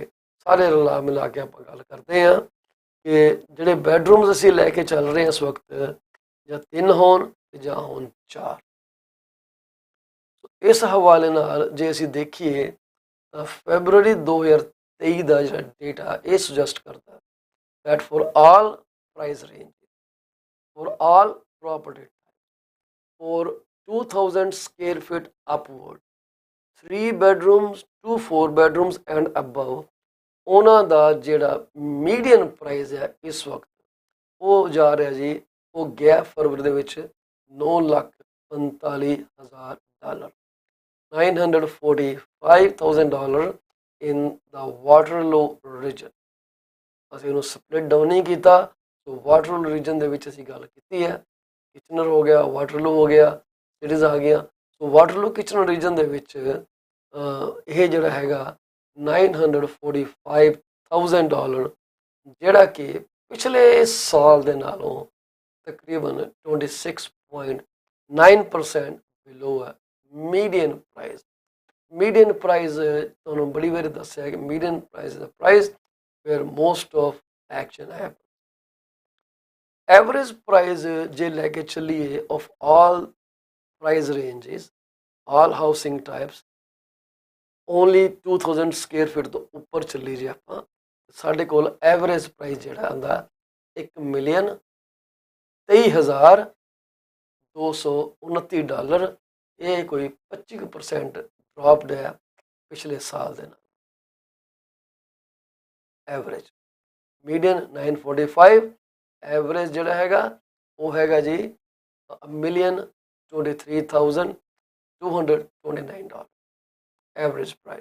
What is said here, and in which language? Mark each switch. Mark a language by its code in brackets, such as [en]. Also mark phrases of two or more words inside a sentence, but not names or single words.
[pa] ਸਾਰੇ ਰਲਾ ਮਿਲਾ ਕੇ ਆਪਾਂ ਗੱਲ ਕਰਦੇ ਹਾਂ ਕਿ ਜਿਹੜੇ ਬੈਡਰੂਮਸ ਅਸੀਂ ਲੈ ਕੇ ਚੱਲ ਰਹੇ ਹਾਂ ਇਸ ਵਕਤ, ਜਾਂ 3 ਹੋਣ ਤੇ ਜਾਂ ਹੋਣ 4। ਇਸ ਹਵਾਲੇ ਨਾਲ ਜੇ ਅਸੀਂ ਦੇਖੀਏ ਤਾਂ ਫੈਬਰਵਰੀ 2023 ਦਾ ਜਿਹੜਾ ਡੇਟਾ ਇਹ ਸੁਜੈਸਟ [en] ਕਰਦਾ that for all price range, for all property, for 2000 square feet upward, 3 bedrooms to 4 bedrooms and above, [pa] ਉਹਨਾਂ ਦਾ ਜਿਹੜਾ [en] median price [pa] ਹੈ ਇਸ ਵਕਤ ਉਹ ਜਾ ਰਿਹਾ ਜੀ, ਉਹ ਗਿਆ ਫਰਵਰੀ ਦੇ ਵਿੱਚ $9,45,000, $945,000 [en] in the Waterloo region। [pa] ਅਸੀਂ ਉਹਨੂੰ [en] split down [pa] ਨਹੀਂ ਕੀਤਾ। ਸੋ ਵਾਟਰਲੂ ਰੀਜਨ ਦੇ ਵਿੱਚ ਅਸੀਂ ਗੱਲ ਕੀਤੀ ਹੈ, ਕਿਚਨਰ ਹੋ ਗਿਆ, ਵਾਟਰਲੂ ਹੋ ਗਿਆ, ਸਿਟੀਜ਼ ਆ ਗਈਆਂ। ਸੋ ਵਾਟਰਲੂ ਕਿਚਨਰ ਰੀਜਨ ਦੇ ਵਿੱਚ ਇਹ ਜਿਹੜਾ ਹੈਗਾ $945,000, ਜਿਹੜਾ ਕਿ ਪਿਛਲੇ ਸਾਲ ਦੇ ਨਾਲੋਂ ਤਕਰੀਬਨ 26.9% ਬਿਲੋ ਹੈ [en] median price. median price [pa] ਤੁਹਾਨੂੰ ਬੜੀ ਵਾਰੀ ਦੱਸਿਆ ਕਿ [en] median price [pa] ਦਾ ਪ੍ਰਾਈਸ [en] where most of action happens। Average price [pa] ਜੇ ਲੈ ਕੇ ਚੱਲੀਏ [en] of all price ranges, all housing types, only 2000 square feet [pa] ਤੋਂ ਉੱਪਰ ਚੱਲੀ ਜੇ ਆਪਾਂ, ਸਾਡੇ ਕੋਲ [en] average price [pa] ਜਿਹੜਾ ਆਉਂਦਾ $1,23,229। ਇਹ ਕੋਈ 25% ਡ੍ਰੌਪਡ ਹੈ ਪਿਛਲੇ ਸਾਲ ਦੇ ਨਾਲ। [en] average median [pa] 945, ਐਵਰੇਜ ਜਿਹੜਾ ਹੈਗਾ ਉਹ ਹੈਗਾ ਜੀ $1,23,229 [en] average price.